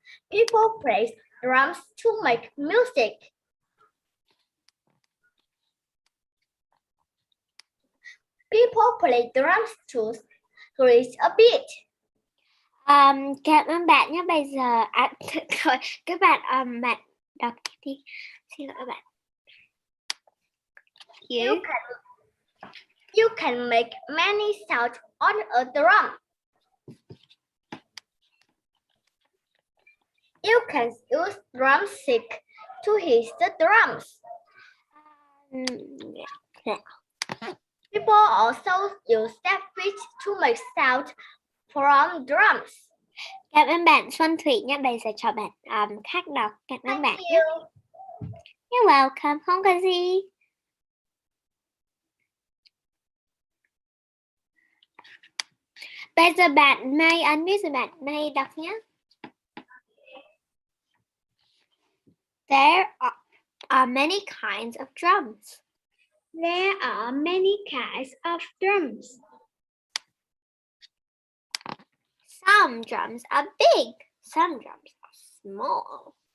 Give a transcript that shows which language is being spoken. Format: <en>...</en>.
<en>People play drums to make music. People play drums to create a beat.</en> <vi>Cảm ơn bạn nhé. Bây giờ thôi các bạn bạn đọc đi. Xin lỗi bạn.</vi> <en>You can make many sounds on a drum. You can use drumstick to hit the drums. People also use step feet to make sound from drums.</en> <vi>Cảm ơn bạn Xuân Thủy nhé. Bây giờ cho bạn khác đọc. Cảm ơn bạn nhé.</vi> <en>You're welcome.</en> <vi>Không có gì. Bây giờ bạn May unmute rồi, bạn May đọc nhé.</vi> <en>There are many kinds of drums. There are many kinds of drums. Some drums are big. Some drums are small.</en>